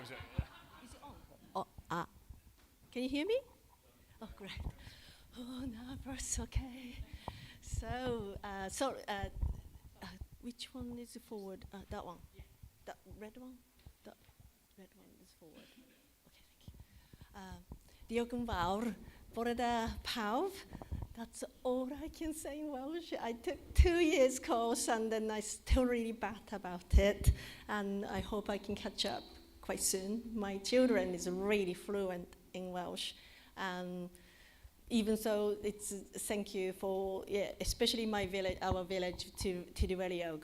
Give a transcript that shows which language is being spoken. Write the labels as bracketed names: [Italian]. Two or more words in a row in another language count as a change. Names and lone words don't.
[English] Is it on? Oh, can you hear me? Oh, great. Oh, nervous. Okay. So, which one is forward? That one. That red one. That red one is forward. Okay, thank you. [Welsh] Diolch yn fawr. Bore da pawb. [English] That's all I can say in Welsh. I took 2 years course and then I still really bad about it. And I hope I can catch up quite soon. My children is really fluent in Welsh. And even so, it's thank you for, especially my village, our village to the Welliog.